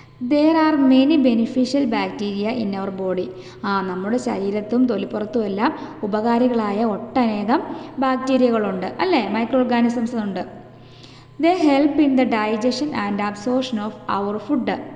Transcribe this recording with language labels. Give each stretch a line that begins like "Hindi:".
English: There are many beneficial bacteria in our body.
Malayalam: നമ്മുടെ ശരീരത്തും തൊലിപ്പുറത്തും എല്ലാം ഉപകാരികളായ ഒട്ടനേകം ബാക്ടീരിയകളുണ്ട് അല്ലേ? മൈക്രോ ഓർഗാനിസംസ് ഉണ്ട്.
English: They help in the digestion and absorption of our food.